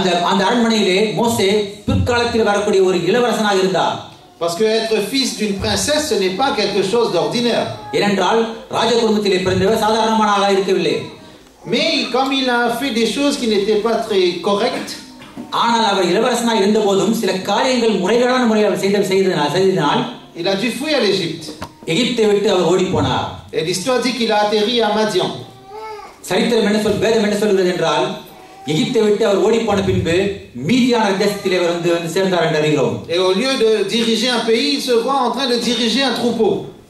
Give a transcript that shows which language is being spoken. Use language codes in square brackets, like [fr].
[ta] அந்த அரண்மனையிலே மோசே பிற்காலத்தில் வரக்கூடிய ஒரு இளவரசனாக இருந்தார். [fr] Parce que être fils d'une princesse, ce n'est pas quelque chose d'ordinaire. [ta] ஏனென்றால் ராஜ குடும்பத்திலே பிறந்தவர் சாதாரணமானவராக இருக்கவில்லை. [fr] Mais comme il a fait des choses qui n'étaient pas très correctes, [ta] ஆனால் அவர் இளவரசனாக இருந்தபோதும் சில காரியங்கள் முறைகேடான முறையில் செய்ததினால் [fr] il a dû fuir l'Égypte. [ta] எகிப்தை விட்டு அவர் ஓடி போனார். [fr] Et l'histoire dit qu'il a atterri à Madian. [ta] சரித்திரம் வேதம் என்ன சொல்கிறது என்றால் எகிப்தை விட்டு அவர் ஓடி போன பின்பு மீதியான தேசத்திலே வந்து சேர்ந்தார் என்று அறிகிறோம். [fr] Et au lieu de diriger un pays, il se voit en train de diriger un troupeau.